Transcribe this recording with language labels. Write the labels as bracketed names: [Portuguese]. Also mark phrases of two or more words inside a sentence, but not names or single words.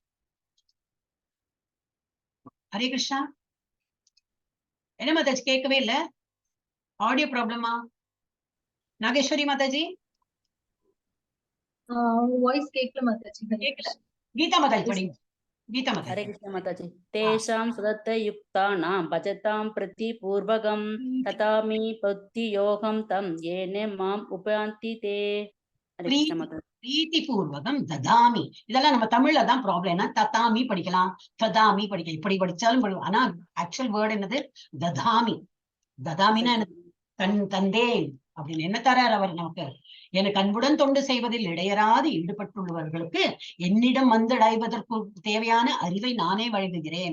[Tamil] ஹரே கிருஷ்ணா. என்ன மாதாஜி கேட்கவே இல்ல? [English] audio problema? [Tamil] நாகேஸ்வரி மாதாஜி வாய்ஸ் கேட்கல மாதாஜி. கேட்கல. கீதா மாதாஜி படிங்க. கீதா हरे மாதாஜி. कृष्ण माताजी। [Sanskrit] तेषां सततयुक्तानां भजतां प्रति पूर्वकं तथामि भक्तियोगं तं येन माम् उपयान्ति ते। हरे कृष्ण माताजी। प्रीति पूर्वकम् ददामि. [Tamil] இதெல்லாம் நம்ம தமிழ்ல தான் ப்ராப்ளம். என்ன ததாமி படிக்கலாம், ததாமி படிக்கலாம், இப்படி படிச்சாலும் ஆனா [English] actual word [Tamil] என்னது? ததாமி. ததாமின்னா தந்தேன் அப்படின்னு என்ன தரார் அவர் நமக்கு? எனக்கு அன்புடன் தொண்டு செய்வதில் இடையராது ஈடுபட்டுள்ளவர்களுக்கு என்னிடம் வந்து அடைவதற்கு தேவையான அறிவை நானே வழங்குகிறேன்.